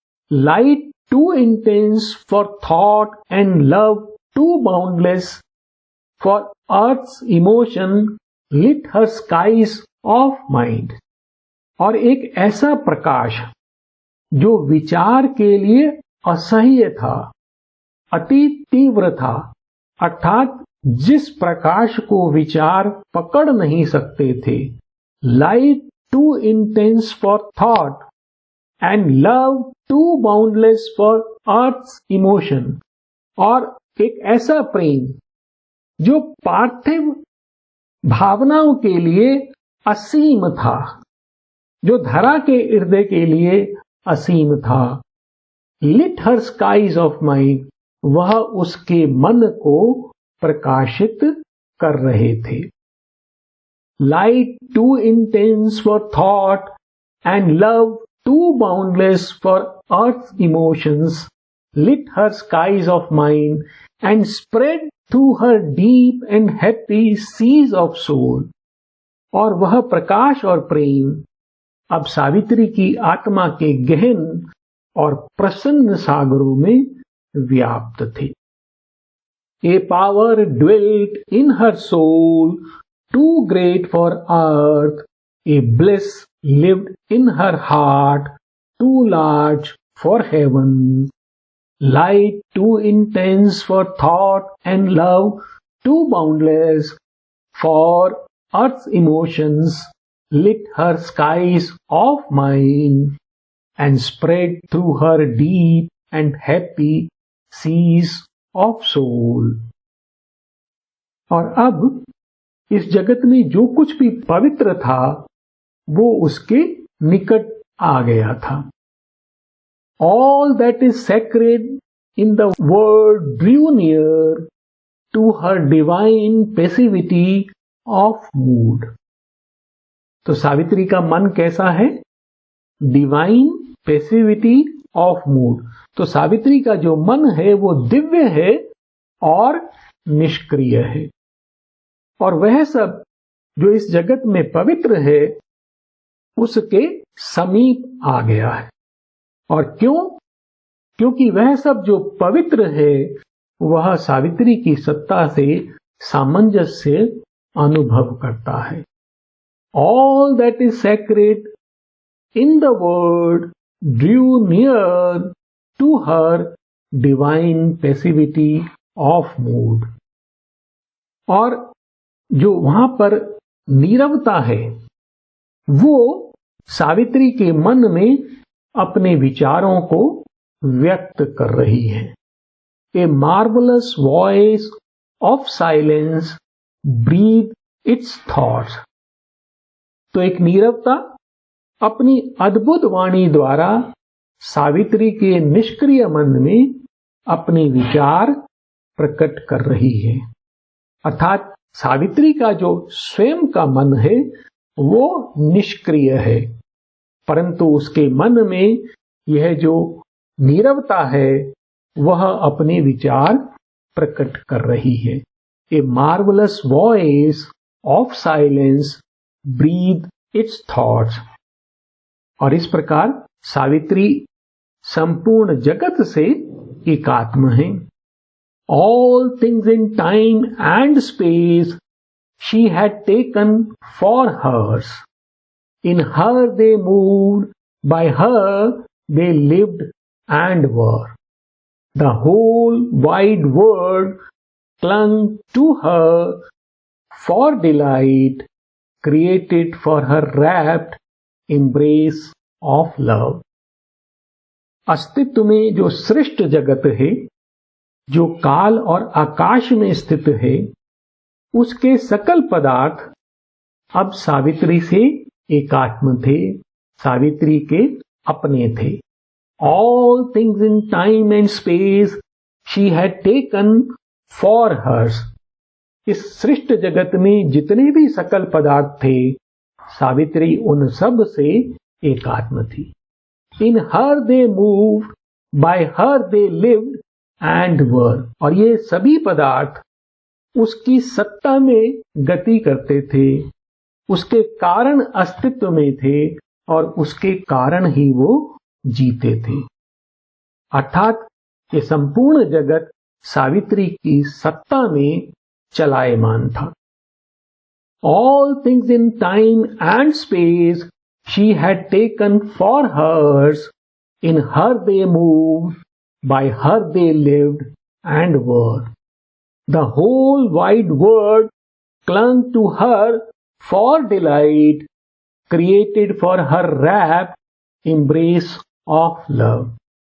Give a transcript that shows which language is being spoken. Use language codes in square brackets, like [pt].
[en] Light too intense for thought and love too boundless for earth's emotion lit her skies of mind. [hi] और एक ऐसा प्रकाश जो विचार के लिए असह्य था, अति तीव्र था, अर्थात जिस प्रकाश को विचार पकड़ नहीं सकते थे. [en] Light too intense for thought and love too boundless for earth's emotion. [hi] और एक ऐसा प्रेम जो पार्थिव भावनाओं के लिए असीम था, जो धरा के हृदय के लिए असीम था. [en] lit her skies of mind. [hi] वह उसके मन को प्रकाशित कर रहे थे. [en] Light too intense for thought and love too boundless for earth's emotions lit her skies of mind and spread through her deep and happy seas of soul. [hi] और वह प्रकाश और प्रेम अब सावित्री की आत्मा के गहन और प्रसन्न सागरों में व्याप्त थे। [en] A power dwelt in her soul, too great for earth. A bliss lived in her heart, too large for heaven. Light too intense for thought and love, too boundless for earth's emotions, lit her skies of mind and spread through her deep and happy seas of soul। [hi] और अब इस जगत में जो कुछ भी पवित्र था वो उसके निकट आ गया था। [en] All that is sacred in the world drew near to her divine passivity of mood। [hi] तो सावित्री का मन कैसा है? [en] Divine passivity of mood. [hi] तो सावित्री का जो मन है वो दिव्य है और निष्क्रिय है, और वह सब जो इस जगत में पवित्र है उसके समीप आ गया है। और क्यों? क्योंकि वह सब जो पवित्र है वह सावित्री की सत्ता से सामंजस्य अनुभव करता है। [en] All that is sacred in the world drew near to her divine passivity of mood। [hi] और जो वहां पर नीरवता है वो सावित्री के मन में अपने विचारों को व्यक्त कर रही है। [en] A marvelous voice of silence breathed its thoughts। [hi] तो एक नीरवता अपनी अद्भुत वाणी द्वारा सावित्री के निष्क्रिय मन में अपने विचार प्रकट कर रही है। अर्थात सावित्री का जो स्वयं का मन है वो निष्क्रिय है, परंतु उसके मन में यह जो नीरवता है वह अपने विचार प्रकट कर रही है। [en] A marvellous voice of silence breathe its thoughts. [hi] और इस प्रकार सावित्री संपूर्ण जगत से एकात्म है। [en] All things in time and space she had taken for hers. In her they moved, by her they lived and were. The whole wide world clung to her for delight, created for her rapt embrace of love। [hi] अस्तित्व में जो सृष्ट जगत है, जो काल और आकाश में स्थित है, उसके सकल पदार्थ अब सावित्री से एकात्म थे, सावित्री के अपने थे। [en] All things in time and space she had taken for hers। [hi] इस सृष्ट जगत में जितने भी सकल पदार्थ थे सावित्री उन सब से एकात्म थी। [en] In her they moved, by her they lived and were। [hi] और ये सभी पदार्थ उसकी सत्ता में गति करते थे, उसके कारण अस्तित्व में थे और उसके कारण ही वो जीते थे। अर्थात ये संपूर्ण जगत सावित्री की सत्ता में चलायमान था। [en] All things in time and space she had taken for hers। In her they moved, by her they lived and were। The whole wide world clung to her for delight, created for her rapt embrace of love।